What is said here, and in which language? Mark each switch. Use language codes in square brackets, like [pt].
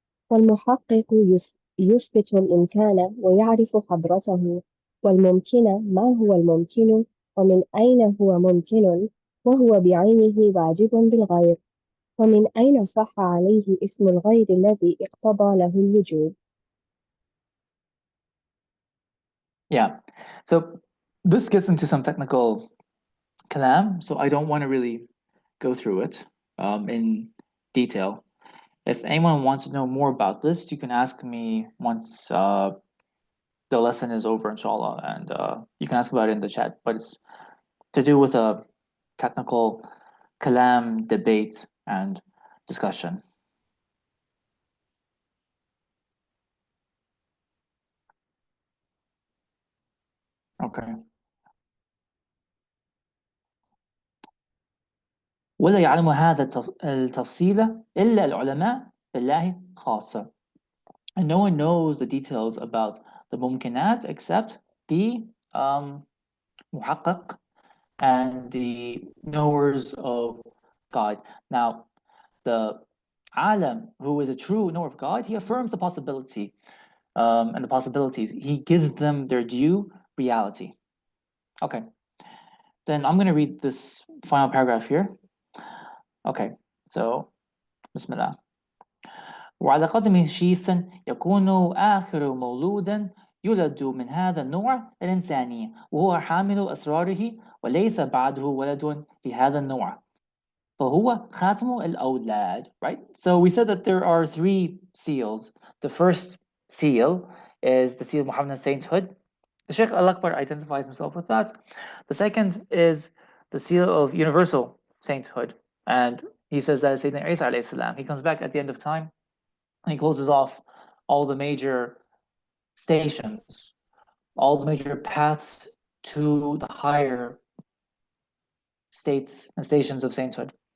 [ar] والمحقق يثبت الإمكان ويعرف حضرته، والممكن ما هو الممكن ومن أين هو ممكن وهو بعينه واجب بالغير، ومن أين صح عليه اسم الغير الذي اقتضى له الوجوب. [en] Yeah, so this gets into some technical kalam, so I don't want to really go through it in detail. If anyone wants to know more about this, you can ask me once the lesson is over, inshallah, and you can ask about it in the chat. But it's to do with a technical kalam debate and discussion. Okay. [ar] ولا يعلم هذا التفصيل إلا العلماء بالله خاصة. [en] And no one knows the details about the mumkinat except the muhaqqaq and the knowers of God. Now, the alam, who is a true knower of God, he affirms the possibility and the possibilities. He gives them their due reality. Okay, then I'm going to read this final paragraph here. Okay, so Bismillah. [ar] وعلى قدم شيث يكون آخر مولود يولد من هذا النوع الإنساني وهو حامل أسراره وليس بعده ولد في هذا النوع فهو خاتم الأولاد. [en] Right? So we said that there are three seals. The first seal is the seal of Muhammadan sainthood. The Shaykh Al-Akbar identifies himself with that. The second is the seal of universal sainthood. And he says that is Sayyidina Isa alayhi salam. He comes back at the end of time and he closes off all the major stations, all the major paths to the higher states and stations of sainthood.